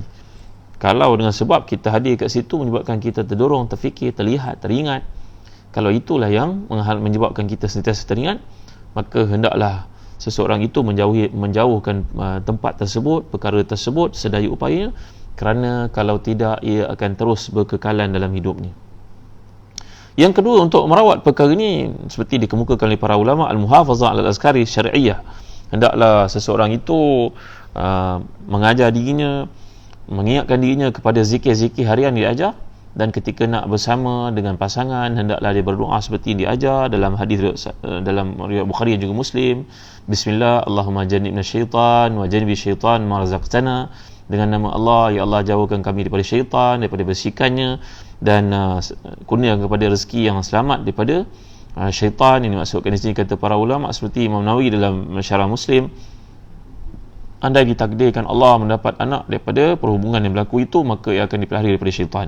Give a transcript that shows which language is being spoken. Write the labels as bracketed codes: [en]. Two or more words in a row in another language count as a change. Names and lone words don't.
[ms] Kalau dengan sebab kita hadir kat situ menyebabkan kita terdorong, terfikir, terlihat, teringat, kalau itulah yang menyebabkan kita sentiasa teringat, maka hendaklah seseorang itu menjauhkan tempat tersebut, perkara tersebut sedaya upayanya, kerana kalau tidak ia akan terus berkekalan dalam hidupnya. Yang kedua, untuk merawat perkara ini, seperti dikemukakan oleh para ulama, [ar] المحافظة الأذكار الشرعية, [ms] hendaklah seseorang itu mengajar dirinya, mengingatkan dirinya kepada zikir-zikir harian diajar, dan ketika nak bersama dengan pasangan hendaklah dia berdoa seperti yang diajar dalam hadis dalam riwayat Bukhari dan juga Muslim. [ar] بسم الله، اللهم جنبنا الشيطان وجنب الشيطان ما رزقتنا. [ms] Dengan nama Allah, ya Allah jauhkan kami daripada syaitan, daripada bisikannya, dan kurniakan kepada rezeki yang selamat daripada syaitan. Ini maksudkan di sini kata para ulama seperti Imam Nawawi dalam Syarah Muslim, andai ditakdirkan Allah mendapat anak daripada perhubungan yang berlaku itu, maka ia akan dipelihara daripada syaitan.